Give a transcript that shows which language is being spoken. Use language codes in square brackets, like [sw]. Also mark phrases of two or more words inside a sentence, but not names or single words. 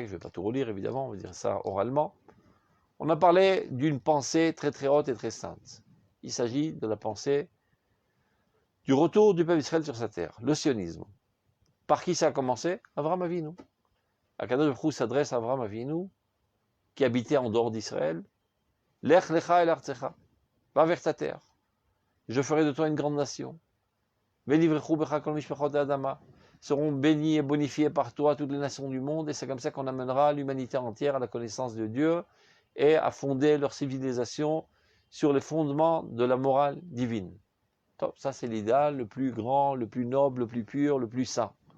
[fr] Je ne vais pas tout relire, évidemment, on va dire ça oralement. On a parlé d'une pensée très très haute et très sainte. Il s'agit de la pensée du retour du peuple d'Israël sur sa terre, le sionisme. Par qui ça a commencé? Avraham Avinu. Akadosh Baruch Hu s'adresse à Avraham Avinu, qui habitait en dehors d'Israël. [he] לך לך אל ארצך. [fr] Va vers ta terre. Je ferai de toi une grande nation. [he] ונברכו בך כל משפחות אדמה. [fr] Seront bénis et bonifiés par toi toutes les nations du monde, et c'est comme ça qu'on amènera l'humanité entière à la connaissance de Dieu et à fonder leur civilisation sur les fondements de la morale divine. Ça, c'est l'idéal le plus grand, le plus noble, le plus pur, le plus saint.